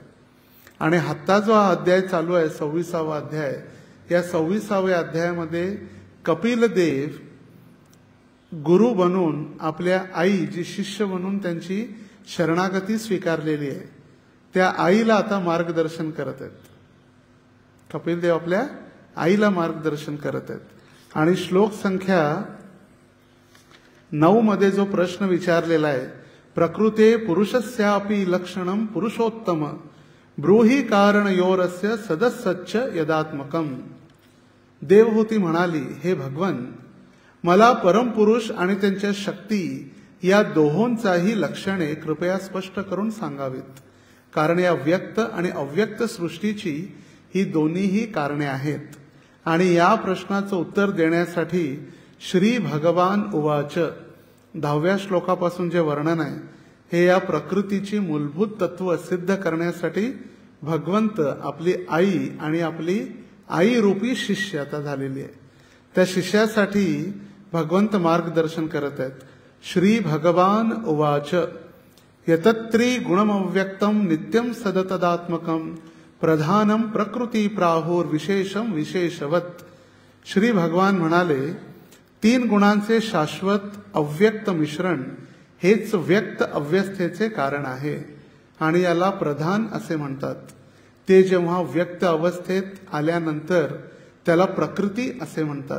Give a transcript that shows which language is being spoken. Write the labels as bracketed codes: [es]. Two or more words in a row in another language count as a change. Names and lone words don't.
[mr] आणि आत्ता जो हा अध्याय चालू आहे 26वा अध्याय, या 26व्या अध्यायामध्ये कपिल देव गुरु बनून आपल्या आई जी शिष्य म्हणून त्यांची शरणागती स्वीकारलेली आहे त्या आईला आता मार्गदर्शन करत आहेत. कपिल देव आपल्या आईला मार्गदर्शन करत आहेत. आणि श्लोक संख्या 9 मध्ये जो प्रश्न विचारलेला आहे, [sa] प्रकृते पुरुषस्यापि लक्षणम पुरुषोत्तम ब्रूहि कारणयोरस्य सदसच्च यदात्मकम. [mr] देवहूती म्हणाली, हे भगवन, मला परमपुरुष आणि त्यांच्या शक्ती या दोहोंचाही लक्षणे कृपया स्पष्ट करून सांगावीत, कारण या व्यक्त आणि अव्यक्त सृष्टीची ही दोन्हीही कारणे आहेत. आणि या प्रश्नाचं उत्तर देण्यासाठी [sa] श्री भगवान उवाच [mr] 10व्या श्लोकापासून जे वर्णन आहे हे या प्रकृतीची मूलभूत तत्व सिद्ध करण्यासाठी भगवंत आपली आई आणि आपली आई रूपी शिष्य आता झालेली आहे. त्या शिष्यासाठी भगवंत मार्गदर्शन करत आहेत. [sa] श्री भगवान उवाच यतत्री गुणमव्यक्तम नित्यम सदतदात्मकम प्रधानम प्रकृती प्राहुर विशेषम विशेषवत. [mr] श्री भगवान म्हणाले, 3 गुणांचे शाश्वत अव्यक्त मिश्रण हेच व्यक्त अवस्थेचे कारण आहे आणि याला प्रधान असे म्हणतात. ते जेव्हा व्यक्त अवस्थेत आल्यानंतर त्याला प्रकृती असे म्हणतात.